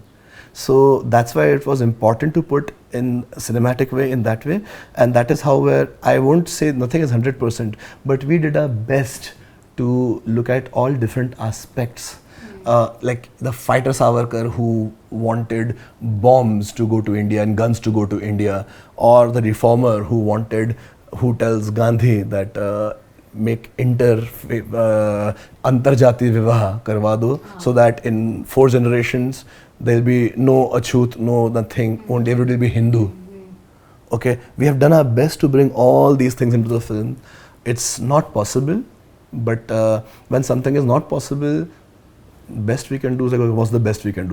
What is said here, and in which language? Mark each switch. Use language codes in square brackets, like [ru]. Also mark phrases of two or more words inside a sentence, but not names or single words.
[en] So that's why it was important to put in a cinematic way, in that way, and that is how I won't say nothing is 100%, but we did our best to look at all different aspects. Like the fighter Savarkar who wanted bombs to go to India and guns to go to India, or the reformer who tells Gandhi that make [hi] अंतर्जाति विवाह करवा दो, [en] so that in 4 generations there'll be no achut, no nothing, only everybody will be Hindu. Okay, we have done our best to bring all these things into the film. It's not possible, but when something is not possible, best we can do is like, what's the best we can do?